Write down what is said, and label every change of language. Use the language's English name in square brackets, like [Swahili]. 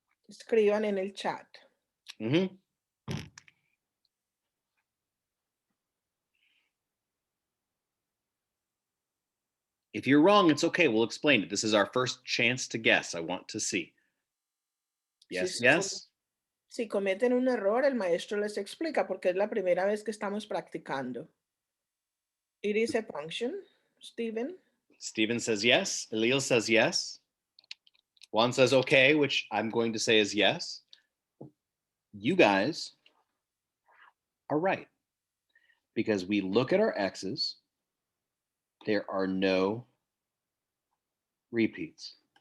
[Spanish] Escriban en el chat. Mm-hmm. [English] If you're wrong, it's okay. We'll explain it. This is our first chance to guess. I want to see. Yes, yes. [Spanish] Si cometen un error, el maestro les explica porque es la primera vez que estamos practicando. [English] It is a function, Stephen. Stephen says yes. Elil says yes. Juan says okay, which I'm going to say is yes. You guys are right. because we look at our x's, there are no repeats.